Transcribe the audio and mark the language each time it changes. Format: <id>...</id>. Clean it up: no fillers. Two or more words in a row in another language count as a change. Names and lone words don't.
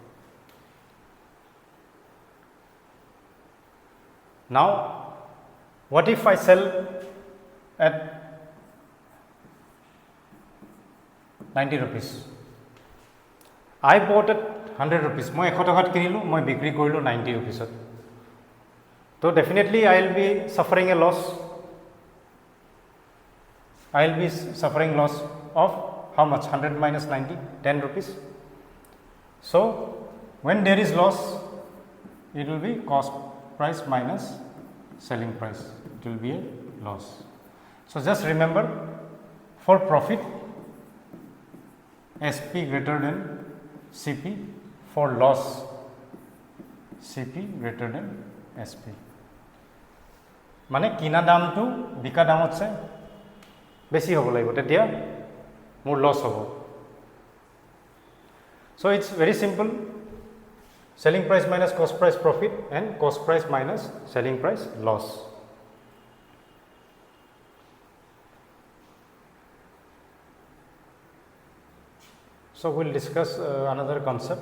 <en>Now what if I sell at 90 rupees? I bought at 100 rupees.</en> <as>মই 100 টকাত কিনিলো, মই বিক্ৰী কৰিলো 90 rupeesত.</as> <en>So definitely I will be suffering a loss. I will be suffering loss of how much? 100 minus 90, 10 rupees. So when there is loss, it will be cost price minus selling price. It will be a loss. So just remember, for profit SP greater than CP, for loss CP greater than SP.</en> <as>মানে কিনা দামটো বিকা দামতছে বেছি হ'ব লাগিব, তেতিয়া মোৰ লছ হ'ব.</as> <en>So it's very simple. Selling price minus cost price profit and cost price minus selling price loss. So we'll discuss another concept.</en>